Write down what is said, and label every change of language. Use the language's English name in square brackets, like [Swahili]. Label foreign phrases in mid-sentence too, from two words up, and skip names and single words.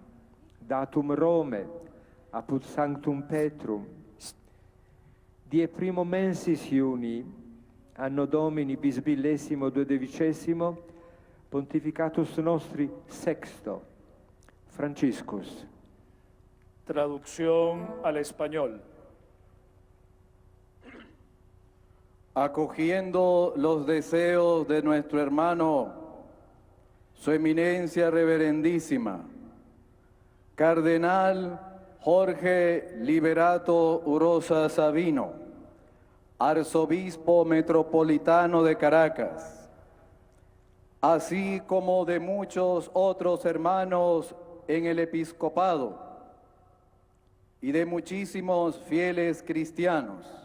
[Latin] Datum Rome, apud Sanctum Petrum, die primo mensis iuni, anno Domini bisbillesimo duodecimo, pontificatus nostri sexto, Franciscus. [Spanish] Traducción al español. Acogiendo los deseos de nuestro hermano, su eminencia reverendísima, Cardenal Jorge Liberato Urosa Sabino, Arzobispo Metropolitano de Caracas, así como de muchos otros hermanos en el episcopado y de muchísimos fieles cristianos.